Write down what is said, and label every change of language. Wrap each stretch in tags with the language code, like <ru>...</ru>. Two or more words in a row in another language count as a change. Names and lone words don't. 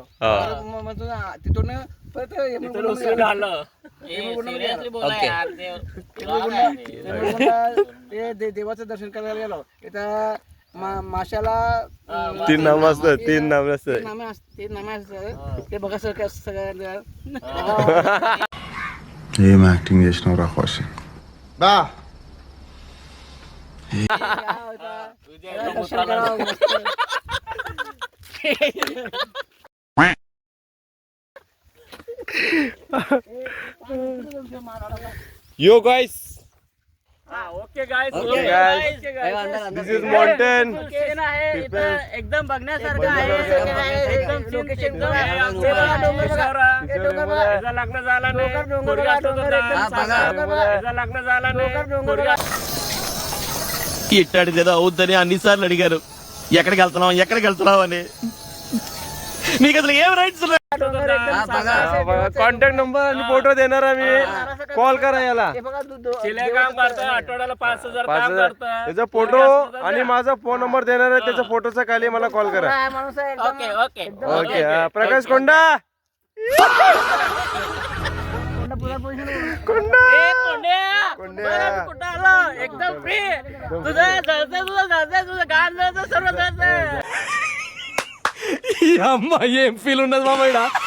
<mr>तिथून परत देवाचं दर्शन करायला गेलो. इथं माशाला 3 नाम असतात, 3 नाम असतात. ते बघा सगळं</mr> <te>ఏం యాక్టింగ్ చేసినావు రా ఖుషి. బా</te> <en>yo guys, okay guys, this is mountain.</en> <mr>एकदम बघण्यासारखं आहे. एकदम लोकेशन लग्न झाला</mr> <te>ఇట్టాడిదేదో అవుద్దని అన్నిసార్లు అడిగారు. ఎక్కడికి వెళ్తున్నావు అని. మీకు అసలు ఏం రైట్స్ ఉన్నాయి?</te> <en>contact number</en> <mr>आणि फोटो देणार आम्ही. कॉल करा याला. काम करतो आठवड्याला 5,000 काम करतो. त्याचा फोटो आणि माझा</mr> <en>phone number</en> <mr>देणार आहे. त्याच्या फोटोचा खाली मला कॉल करा.</mr> <en>okay okay</en> <mr>ओके. प्रकाश कोंडा. कोंडा. कुठं आलो? एकदम फ्री. तुझं गाण सर्व</mr> <te>అమ్మా ఏం ఫీల్ ఉన్నది మామయ్య?</te>